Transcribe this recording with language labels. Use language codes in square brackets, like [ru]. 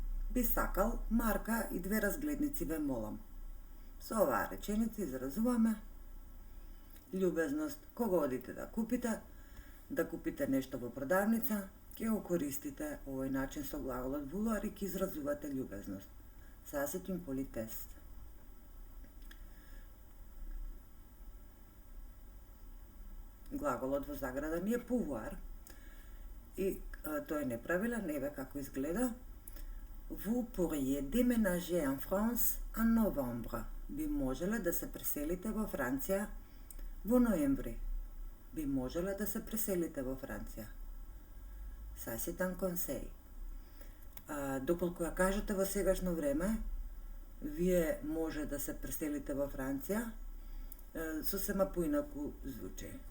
[mk] Би сакал марка и 2 разгледници ве молам. Со оваа реченица изразуваме љубезност. Кога одите да купите нешто во продавница, ќе го користите овој начин со глаголот vouloir и ќе изразувате љубезност. [fr] Ça c'est une politesse. [mk] Глаголот во заграда ни е pouvoir и тој е неправилен, еве како изгледа. [fr] Vous pourriez déménager en France en novembre. [mk] Би можеле да се преселите во Франција во ноември. Би можеле да се преселите во Франција. [fr] Ça c'est un conseil. [mk] Доколку ја кажете во сегашно време, вие може да се преселите во Франција, сосема поинаку звучи.